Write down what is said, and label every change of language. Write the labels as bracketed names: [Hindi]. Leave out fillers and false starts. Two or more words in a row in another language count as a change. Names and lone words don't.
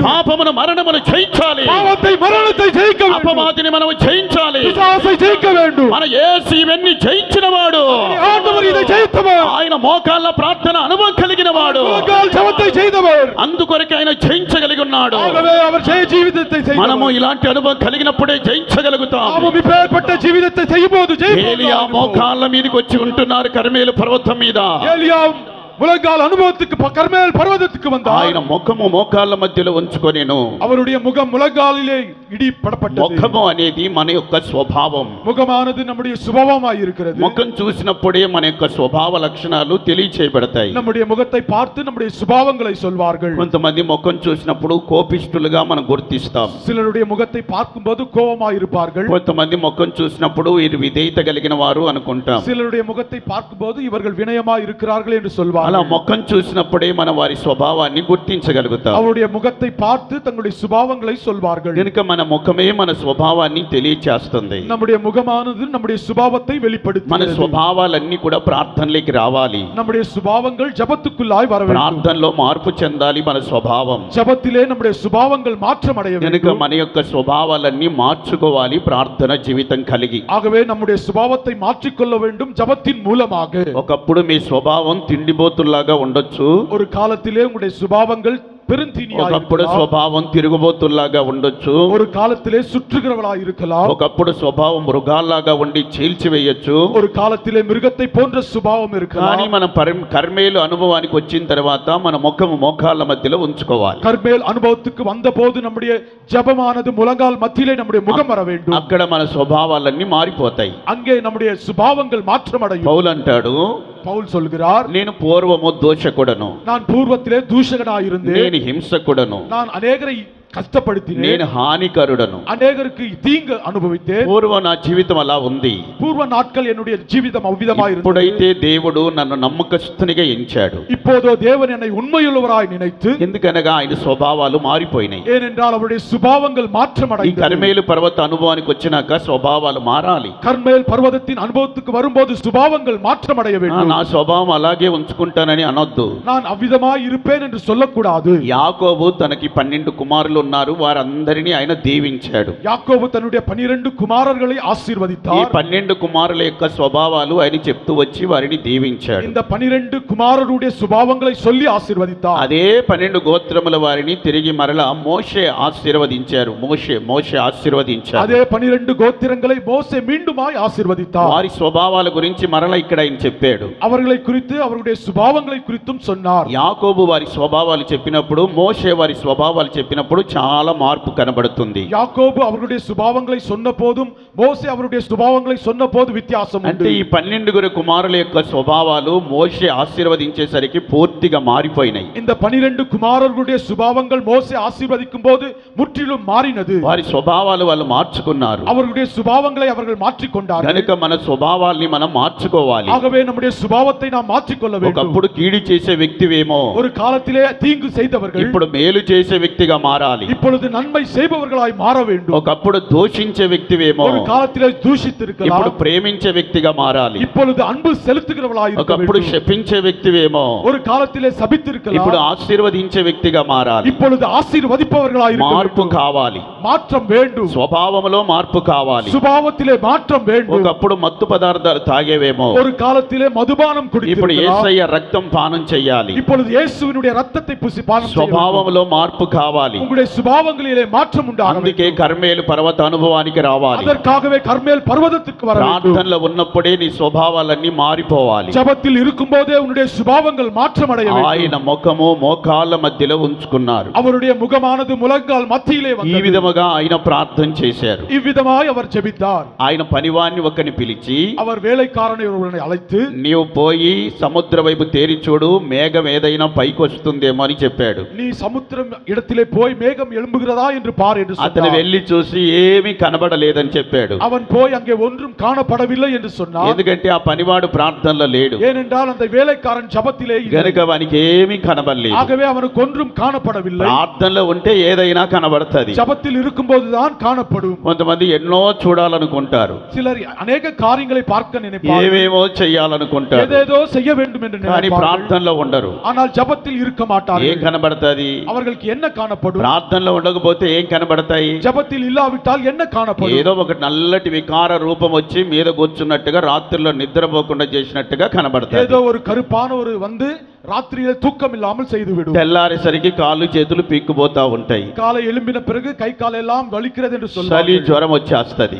[Telugu] పాపమును మరణమును జయించాలి. [Tamil] பாவத்தை மரணத்தை ஜெயிக்க வேண்டும். [Telugu] అపవాదిని మనం జయించాలి. [Tamil] பிசாசை ஜெயிக்க வேண்டும். [Telugu] మన యేసు ఇవన్నీ జయించినవాడు. [Tamil] ஆண்டவர் இதை ஜெயித்தவர். [Telugu] ఆయన మోకాళ్ళ ప్రార్థన అనుభవం కలిగిన వాడు. [Tamil] முழங்கால் ஜெபத்தை செய்தவர். [Telugu] అందుకొరకు ఆయన జయించగలిగి ఉన్నాడు. [Tamil] ஆகவே அவர் ஜெய ஜீவிதத்தை செய்தவர். [Telugu] మనము ఇలాంటి అనుభవం కలిగినప్పుడే జయించగలుగుతాం. [Tamil] நாமும் இப்பேற்பட்ட ஜீவிதத்தை செய்யும்போது [Telugu] ఏలియా మోకాళ్ళ మీదకి వచ్చి ఉంటున్నారు కర్మేలు పర్వతం మీద. [Tamil] ஏலியா முழங்கால் அனுபவத்துக்கு கர்மேல் பர்வதத்துக்கு வந்தார். [Telugu] ఆయన ముఖము మోకాళ్ళ మధ్యలో ఉంచుకొనెను. [Tamil] அவருடைய முகம் முழங்காலிலே இடி படப்பட்டது. [Telugu] ముఖము అనేది మన యొక్క స్వభావం. [Tamil] முகமானது நம்முடைய சுபாவமாய் இருக்கிறது. [Telugu] ముఖం చూసినప్పుడే మన యొక్క స్వభావ లక్షణాలు తెలియచేయబడతాయి. [Tamil] நம்முடைய முகத்தை பார்த்து நம்முடைய சுபாவங்களை சொல்வார்கள். [Telugu] కొంతమంది ముఖం చూసినప్పుడు కోపిష్ఠులుగా మనం గుర్తిస్తాం. [Tamil] சிலருடைய முகத்தை பார்க்கும்போது கோபமாய் இருப்பார்கள். [Telugu] కొంతమంది ముఖం చూసినప్పుడు వీరు విధేయత కలిగిన వారు అనుకుంటాం. [Tamil] சிலருடைய முகத்தை பார்க்கும்போது இவர்கள் வினயமாய் இருக்கிறார்கள் என்று சொல்வார்கள். [Telugu] అలా ముఖం చూసినప్పుడే మన వారి స్వభావాన్ని గుర్తించగలుగుతాం. [Tamil] அவருடைய முகத்தை பார்த்து தங்களுடைய சுபாவங்களை சொல்வார்கள். [Telugu] కనుక మన ముఖమే మన స్వభావాన్ని తెలియచేస్తుంది. [Tamil] நம்முடைய முகமானது நம்முடைய சுபாவத்தை [Telugu] మన [Tamil] வெளிப்படுத்துகிறது. [Telugu] స్వభావాలన్నీ కూడా ప్రార్థనలోకి రావాలి. [Tamil] நம்முடைய சுபாவங்கள் ஜெபத்துக்குள்ளாய் வர வேண்டும். [Telugu] ప్రార్థనలో మార్పు చెందాలి మన స్వభావం. [Tamil] ஜெபத்திலே நம்முடைய சுபாவங்கள் மாற்றம் அடைய [Telugu] కనుక [Tamil] வேண்டும். [Telugu] మన యొక్క స్వభావాలన్నీ మార్చుకోవాలి ప్రార్థన జీవితం కలిగి. [Tamil] ஆகவே நம்முடைய சுபாவத்தை மாற்றிக்கொள்ள வேண்டும் ஜெபத்தின் மூலமாக. [Telugu] ఒకప్పుడు మీ స్వభావం తిండిబోతుల్లాగా ఉండొచ్చు. [Tamil] ஒரு కాలத்திலே உங்களுடைய சுபாவங்கள் பெருந்தீனியாய் [Telugu] ఒకప్పుడు [Tamil] இருக்கலாம். [Telugu] స్వభావం తిరుగుబోతుల్లాగా ఉండొచ్చు. [Tamil] ஒரு காலத்திலே சுற்றுகிறவளாய் இருக்கலாம். [Telugu] ఒకప్పుడు స్వభావం మృగాల్లాగా ఉండి చీల్చివేయొచ్చు. [Tamil] ஒரு காலத்திலே మిருగத்தை போன்ற சுபாவம் [Telugu] కానీ [Tamil] இருக்கலாம். [Telugu] మనం కర్మేలు అనుభవానికి వచ్చిన తర్వాత మన ముఖము మోకాళ్ళ మధ్యలో ఉంచుకోవాలి. [Tamil] கர்மேல் அனுபவத்துக்கு வந்தபோது நம்முடைய ஜெபமானது முழங்கால் மத்தியிலே நம்முடைய முகம் வர வேண்டும். [Telugu] అక్కడ మన స్వభావాలన్నీ మారిపోతాయి. [Tamil] அங்கே நம்முடைய சுபாவங்கள் மாற்றம் அடையும். [Telugu] పౌలు అంటాడు, [Tamil] பவுல் சொல்கிறார், [Telugu] నేను పూర్వము దోషకుడను, [Tamil] நான் பூர்வத்திலே தூஷகனாய் இருந்தேன். [Telugu] నేను హింసకుడను, [Tamil] நான் அநேகரை கஷ்டப்படுத்தினேன். [Telugu] నేను హానికరుడను. [Tamil] அநேகருக்கு தீங்கு அனுபவித்தேன். [Telugu] పూర్వం నా జీవితం అలా ఉంది. [Tamil] பூர்வ நாட்கள் என்னுடைய ஜீவிதம் அவ்விதமாய் இருந்தது. [Telugu] ఇప్పుడైతే దేవుడు నన్ను నమ్మకస్తునిగా ఎంచాడు. [Tamil] இப்போதோ தேவன் என்னை உண்மையுள்ளவராய் நினைத்து, [Telugu] ఎందుకనగా ఆయన స్వభావాలు మారిపోయినాయి. [Tamil] ஏனென்றால் அவருடைய சுபாவங்கள் மாற்றம் [Telugu] ఈ [Tamil] அடைந்தது. [Telugu] కర్మేలు పర్వత అనుభవానికి వచ్చినాక స్వభావాలు మారాలి. [Tamil] கர்மேல் பர்வதத்தின் அனுபவத்துக்கு வரும்போது சுபாவங்கள் மாற்றம் அடைய வேண்டும். [Telugu] నా స్వభావం అలాగే ఉంచుకుంటానని అనొద్దు. [Tamil] நான் అవ్விதமாய் இருப்பேன் என்று சொல்லக்கூடாது. [Telugu] యాకోబు తనకి 12 కుమారులు ఉన్నారు, వారందరినీ ఆయన దీవించాడు. [Tamil] யாக்கோபு தன்னுடைய 12 குமாரர்களை [Telugu] ఈ [Tamil] ஆசீர்வதித்தார். [Telugu] 12 కుమారుల యొక్క స్వభావాలు ఆయన చెప్తూ వచ్చి వారిని దీవించాడు. [Tamil] இந்த 12 குமாரருடைய சுபாவங்களை சொல்லி ஆசீர்வதித்தார். [Telugu] అదే 12 గోత్రముల వారిని తిరిగి మరలా మోషే ఆశీర్వదించారు. మోషే ఆశీర్వదించారు. [Tamil] அதே 12 கோத்திரங்களை மோசே மீண்டுமாய் ஆசீர்வதித்தார். [Telugu] వారి స్వభావాల గురించి మరలా ఇక్కడ ఆయన చెప్పాడు. [Tamil] அவர்களை குறித்து அவருடைய சுபாவங்களை குறித்தும் சொன்னார். [Telugu] యాకోబు వారి స్వభావాలు చెప్పినప్పుడు, మోషే వారి స్వభావాలు చెప్పినప్పుడు చాలా మార్పు కనబడుతుంది. [Tamil] யாக்கோபு அவருடைய சுபாவங்களை சொன்ன போதும் மோசே அவருடைய சுபாவங்களை சொன்ன போது வித்தியாசம் [Telugu] అంటే [Tamil] உண்டு. [Telugu] ఈ 12 కుమారుల యొక్క స్వభావాలు మోషే ఆశీర్వదించేసరికి పూర్తిగా మారిపోయినాయి. [Tamil] இந்த 12 குமாரர்களுடைய சுபாவங்கள் மோசே ஆசீர்வதிக்கும் போது முற்றிலும் மாறினது. [Telugu] వారి స్వభావాలు వాళ్ళు మార్చుకున్నారు. [Tamil] அவர்களுடைய சுபாவங்களை அவர்கள் மாற்றிக்கொண்டார்கள். [Telugu] కనుక మన స్వభావాల్ని మనం మార్చుకోవాలి. [Tamil] ஆகவே நம்முடைய சுபாவத்தை நாம் மாற்றிக்கொள்ள வேண்டும். [Telugu] ఒకప్పుడు కీడు చేసే వ్యక్తివేమో [Tamil] ஒரு காலத்திலே தீங்கு செய்தவர்கள் [Telugu] ఇప్పుడు మేలు చేసే వ్యక్తిగా మారాలి. మారాలి. [Tamil] இப்பொழுது நன்மை செய்பவர்களாய் மாற வேண்டும். [Telugu] ఒకప్పుడు దూషించే వ్యక్తివేమో [Tamil] ஒரு காலத்திலே தூஷித்திருக்கலாம், [Telugu] ఇప్పుడు ప్రేమించే వ్యక్తిగా మారాలి. [Tamil] இப்பொழுது அன்பு செலுத்துகிறவர்களாய் இருக்க [Telugu] ఒకప్పుడు [Tamil] வேண்டும். [Telugu] శపించే వ్యక్తివేమో [Tamil] ஒரு காலத்திலே சபித்திருக்கலாம், [Telugu] ఇప్పుడు ఆశీర్వదించే వ్యక్తిగా మారాలి. [Tamil] இப்பொழுது ఆశీర్వదిப்பவர்களாய் இருக்க [Telugu] మార్పు [Tamil] வேண்டும். [Telugu] కావాలి. [Tamil] மாற்றம் வேண்டும். [Telugu] స్వభావంలో మార్పు కావాలి. [Tamil] சுபாவத்திலே மாற்றம் வேண்டும். [Telugu] ఒకప్పుడు మత్తు పదార్థాలు తాగేవేమో [Tamil] ஒரு காலத்திலே மதுபானம் [Telugu] ఇప్పుడు [Tamil] குடித்திருக்கலாம், [Telugu] యేసయ్య రక్తం పానం చెయ్యాలి. [Tamil] இப்பொழுது இயேசுவினுடைய ரத்தத்தை பூசி பானம் செய்ய வேண்டும். [Telugu] స్వభావంలో మార్పు కావాలి. [Tamil] உங்களுடைய சுபாவங்களிலே மாற்றம் உண்டாக [Telugu] అందుకే [Tamil] வேண்டும். [Telugu] కర్మేలు పర్వత అనుభవానికి రావాలి. [Tamil] அதற்காகவே கர்மேல் பர்வதத்துக்கு வர வேண்டும். [Telugu] ప్రార్థనలో ఉన్నప్పుడే నీ స్వభావాలన్నీ మారిపోవాలి. [Tamil] ஜெபத்தில் இருக்கும்போதே உன்னுடைய சுபாவங்கள் மாற்றம் அடைய [Telugu] ఆయన [Tamil] வேண்டும். [Telugu] ముఖము మోకాళ్ళ మధ్యలో ఉంచుకున్నారు. [Tamil] அவருடைய முகமானது முழங்கால் மத்தியிலே [Telugu] ఈ [Tamil] வந்தது. [Telugu] విధముగా ఆయన ప్రార్థన చేశారు. [Tamil] இவ்விதமாய் அவர் ஜெபித்தார். [Telugu] ఆయన పనివాణ్ణి ఒకరిని పిలిచి [Tamil] அவர் வேலைக்காரனை ஒருவனை அழைத்து, [Telugu] నీవు పోయి సముద్ర వైపు తేరి చూడు, మేఘం ఏదైనా పైకి వస్తుందేమో అని చెప్పాడు. [Tamil] நீ சமுத்திரம் இடத்திலே போய் மேகம் எழும்புகிறதா என்று பார் என்று [Telugu] అతను [Tamil] சொன்னார். [Telugu] వెళ్ళి చూసి ఏమీ కనబడలేదని చెప్పాడు. [Tamil] அவன் போய் அங்கே ஒன்றும் காணப்படவில்லை என்று சொன்னார். [Telugu] ఎందుకంటే ఆ పనివాడు ప్రార్థనలో లేడు [Tamil] ஏனென்றால் அந்த வேலைக்காரன் ஜெபத்திலே இல்லை. [Telugu] గనుక వానికి ఏమీ కనబడలేదు. [Tamil] ஆகவே அவனுக்கு ஒன்றும் காணப்படவில்லை. [Telugu] ప్రార్థనలో ఉంటే ఏదైనా కనబడుతుంది. [Tamil] ஜெபத்தில் இருக்கும்போதுதான் காணப்படும். [Telugu] కొంతమంది ఎన్నో చూడాలనుకుంటారు, [Tamil] சிலர் அநேக காரியங்களை பார்க்க நினைப்பார்கள், [Telugu] ఏవేమో చెయ్యాలనుకుంటారు, [Tamil] ஏதேதோ செய்ய வேண்டும் என்று [Telugu] కానీ [Tamil] நினைப்பார்கள். [Telugu] ప్రార్థనలో ఉండరు. [Tamil] ஆனால் ஜெபத்தில் இருக்க [Telugu] ఏం [Tamil] மாட்டார்கள். [Telugu] కనబడుతుంది? [Tamil] அவர்களுக்கு என்ன காணப்படும்? [Telugu] ప్రార్థనలో ఉండకపోతే ఏం కనబడతాయి? [Tamil] ஜெபத்தில் இல்லாவிட்டால் என்ன காணப்படும்? [Telugu] ఏదో ఒక నల్లటి వికార రూపం వచ్చి మీద కూర్చున్నట్టుగా రాత్రిలో నిద్రపోకుండా చేసినట్టుగా కనబడతాయి. [Tamil] ஏதோ ஒரு கருப்பான ஒரு வந்து ராத்திரியிலே தூக்கம் இல்லாமல் செய்து விடும். [Telugu] తెల్లారేసరికి కాళ్ళు చేతులు పీక్కుపోతా ఉంటాయి. [Tamil] காலை எழும்பின பிறகு கை கால் எல்லாம் வலிக்கிறது என்று [Telugu] చలి [Tamil] சொல்வார்கள். [Telugu] జ్వరం వచ్చేస్తది.